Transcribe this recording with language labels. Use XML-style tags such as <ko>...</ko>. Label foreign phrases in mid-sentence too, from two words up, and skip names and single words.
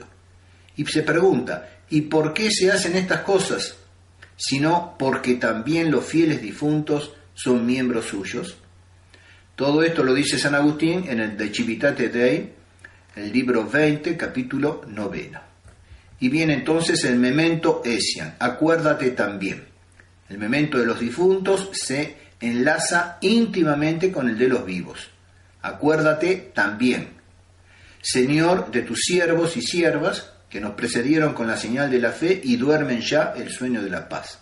<es>Y se pregunta, ¿y por qué se hacen estas cosas? Sino porque también los fieles difuntos son miembros suyos. Todo esto lo dice San Agustín en el De Civitate Dei, el libro 20, capítulo 9. Y viene entonces el</es> <la>memento essian,</la> <es>acuérdate también. El memento de los difuntos se enlaza íntimamente con el de los vivos. Acuérdate también, Señor, de tus siervos y siervas, que nos precedieron con la señal de la fe y duermen ya el sueño de la paz.</es>